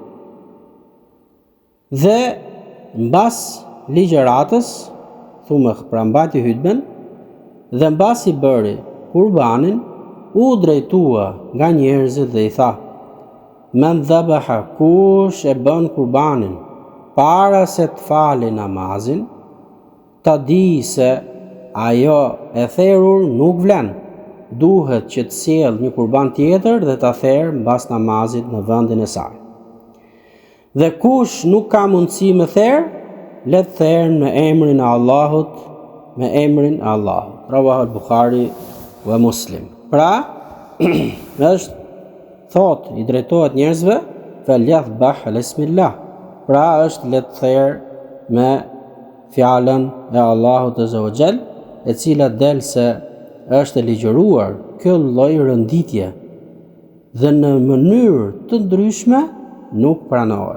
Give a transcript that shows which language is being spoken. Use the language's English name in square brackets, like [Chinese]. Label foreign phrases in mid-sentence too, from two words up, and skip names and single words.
[Albanian] dhe mbas ligjëratës, thumë pra mbati hutben dhe mbas i bëri kurbanin, u drejtua nga njerëzit dhe i tha: [Arabic] من ذبح, [Albanian] kush e bën kurbanin para se të falë namazin, ta di se ajo e therrur nuk vlen, duhet që të sjellë një kurban tjetër dhe ta therrë mbas namazit në vendin e saj. Dhe kush nuk ka mundësi me therrë, le të therrë me emrin e Allahut, me emrin e Allahut. [Arabic] رواه البخاري ومسلم. [Albanian] Pra, është thot, i drejtohet njerëzve, [Arabic] فليذبح بسم الله. [Albanian] Pra është le të therrë me fjalën e Allahut [Arabic] عز وجل, [Albanian] e cila del se është e ligjëruar kjo lloj rënditje dhe në mënyrë të ndryshme nuk pranohet.